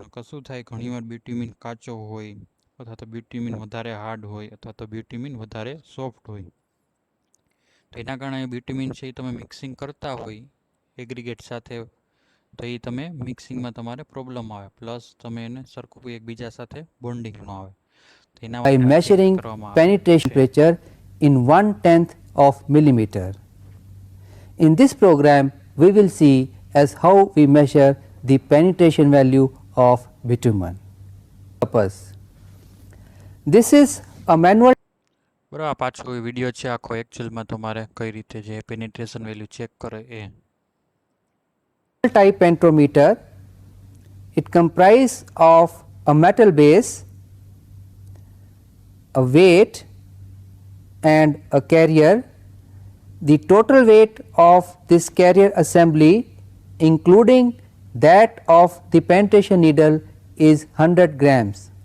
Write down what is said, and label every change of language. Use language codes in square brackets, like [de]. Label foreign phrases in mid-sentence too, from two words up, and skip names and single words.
[gu] કશું થાય ઘણીવાર બ્યુટીમીન કાચો હોય, અથવા તો બ્યુટીમીન વધારે હાર્ડ હોય, અથવા તો બ્યુટીમીન વધારે સોફ્ટ હોય. તો એના કારણે બ્યુટીમીન છે એ તમે મિક્સિંગ કરતા હોય એગ્રીગેટ સાથે તો એ તમે મિક્સિંગમાં તમારે પ્રોબ્લેમ આવે, પ્લસ તમે એને સરખું એકબીજા સાથે બોન્ડિંગ ન આવે. તો એના by માટે [en] measuring penetration temperature in 1/10 of millimeter. In this program, we will see as how we measure the penetration value of bitumen. Purpose. This is a manual [gu] બરાબર, આ પાછો વિડીયો છે આખો એકચ્યુઅલમાં તમારે કઈ રીતે જે [en] penetration value [gu] ચેક કરે એ. [en] type pentometer. It comprises of a metal base, a weight and a carrier. The total weight of this carrier assembly, including that of the penetration needle, is 100 grams.